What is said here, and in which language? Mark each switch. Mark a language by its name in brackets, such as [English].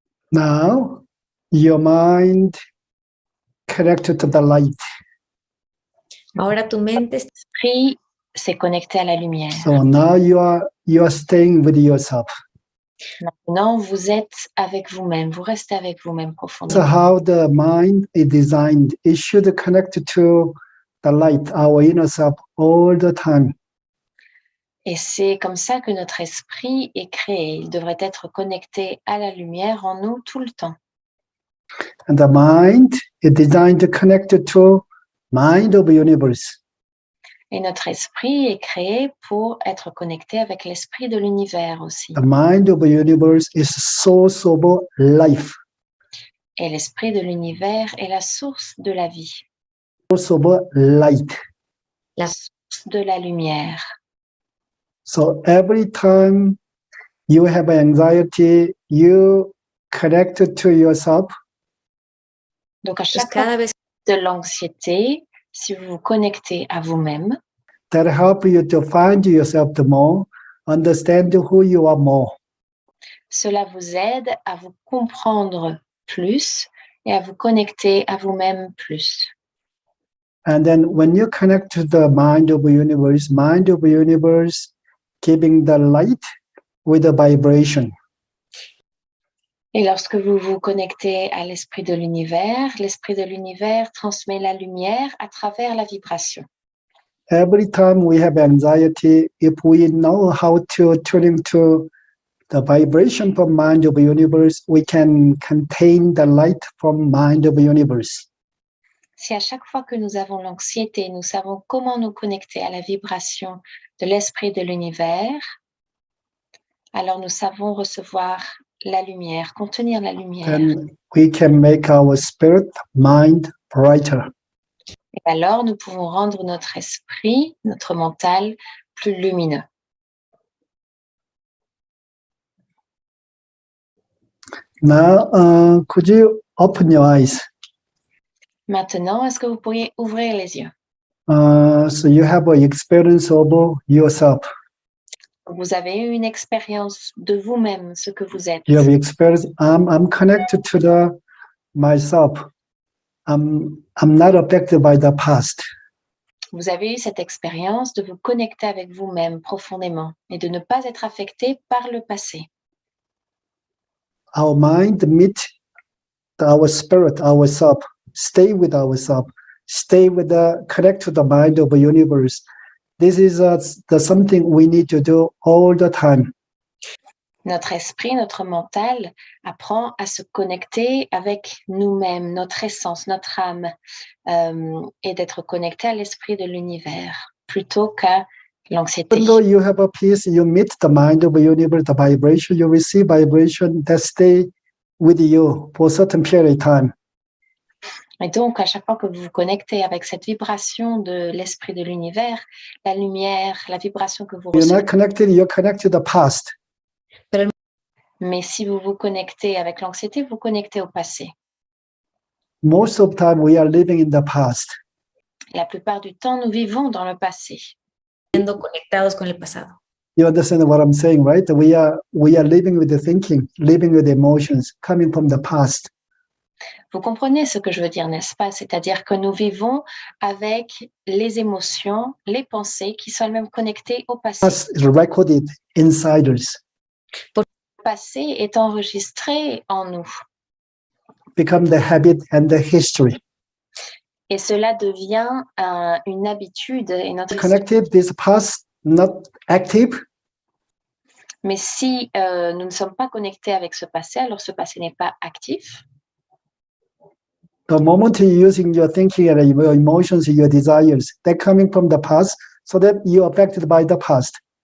[English] Now, your mind connected to the light. [Spanish] ahora tu mente está [French] L'esprit s'est connecté à la lumière. [English] So now you are staying with yourself. [French] Maintenant, vous êtes avec vous-même. Vous restez avec vous-même [English] So [French] profondément. [English] how the mind is designed, it should connect to the light, our inner self, all the time. [French] Et c'est comme ça que notre esprit est créé. Il devrait être connecté à la lumière en nous tout le temps. [English] And the mind is designed to connect to mind of the universe. [French] Et notre esprit est créé pour être connecté avec l'esprit de l'univers aussi. [English] The mind of the universe is source of life, [French] Et l'esprit de l'univers est la source de la vie, [English] source of light. [French] la source de la lumière. [English] So every time you have anxiety, you connect to yourself. [French] Donc à [Spanish] pues [French] chaque fois [Spanish] cada vez [French] de l'anxiété, si vous vous connectez à vous-même, [English] That help you to find yourself the more, understand who you are more. [French] cela vous aide à vous comprendre plus et à vous connecter à vous-même plus. [English] And then when you connect to the mind of the universe giving the light with a vibration. [French] Et lorsque vous vous connectez à l'esprit de l'univers transmet la lumière à travers la vibration. [English] Every time we have anxiety, if we know how to tune into the vibration from mind of the universe, we can contain the light from mind of the universe. [French] Si à chaque fois que nous avons l'anxiété, nous savons comment nous connecter à la vibration de l'esprit de l'univers, alors nous savons recevoir la lumière, contenir la lumière. [English] Then we can make our spirit, mind brighter. [French] Et alors nous pouvons rendre notre esprit, notre mental, plus lumineux. [English] Now, could you open your eyes? [French] Maintenant, est-ce que vous pourriez ouvrir les yeux? [English] So you have an experience of yourself. [French] Vous avez eu une expérience de vous-même, ce que vous êtes. [English] You have experience. I'm connected to the myself. I'm not affected by the past. [French] Vous avez eu cette expérience de vous connecter avec vous-même profondément et de ne pas être affecté par le passé. [English] Our mind meet our spirit, ourself. Stay with ourself. Stay with the connect to the mind of the universe. This is the something we need to do all the time. [French] Notre esprit, notre mental apprend à se connecter avec nous-mêmes, notre essence, notre âme, et d'être connecté à l'esprit de l'univers, plutôt qu'à l'anxiété. [English] Even though you have a peace, you meet the mind of the universe, the vibration, you receive vibration that stay with you for a certain period of time. [French] Et donc, à chaque fois que vous vous connectez avec cette vibration de l'esprit de l'univers, la lumière, la vibration que vous [English] You're [French] recevez. [English] not connected, you're connected to the past. [French] Mais si vous vous connectez avec l'anxiété, vous connectez au passé. [English] Most of the time, we are living in the past. [French] La plupart du temps, nous vivons dans le passé. [Spanish] Siendo conectados con el pasado. [English] You understand what I'm saying, right? We are living with the thinking, living with the emotions coming from the past. [French] Vous comprenez ce que je veux dire, n'est-ce pas? C'est-à-dire que nous vivons avec les émotions, les pensées qui sont elles-mêmes connectées au passé. [English] Past is recorded inside us, [French] Le passé est enregistré en nous. [English] become the habit and the history. [French] Et cela devient une habitude et notre [English] Connected, this past not active, [French] Mais si nous ne sommes pas connectés avec ce passé, alors ce passé n'est pas actif. [English] the moment you're using your thinking and your emotions, your desires, they're coming from the past, so that you're affected by the past.